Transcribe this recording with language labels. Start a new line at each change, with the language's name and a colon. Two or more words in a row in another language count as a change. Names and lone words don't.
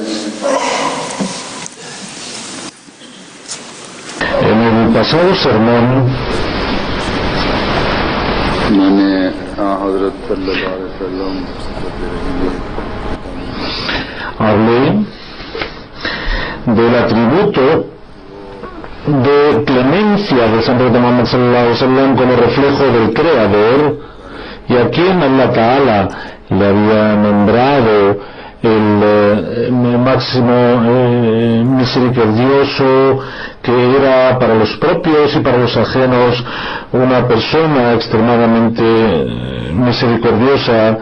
Spanish: en el pasado sermón
Urdu: میں نے حضرت
Arabic: صلى الله عليه وسلم
Spanish: hablé del atributo de clemencia del Santo Muhammad
Arabic: صلى الله عليه وسلم
Spanish: como reflejo del Creador, y a quien
Arabic: الله تعالى
Spanish: le había nombrado el máximo misericordioso, que era para los propios y para los ajenos una persona extremadamente misericordiosa.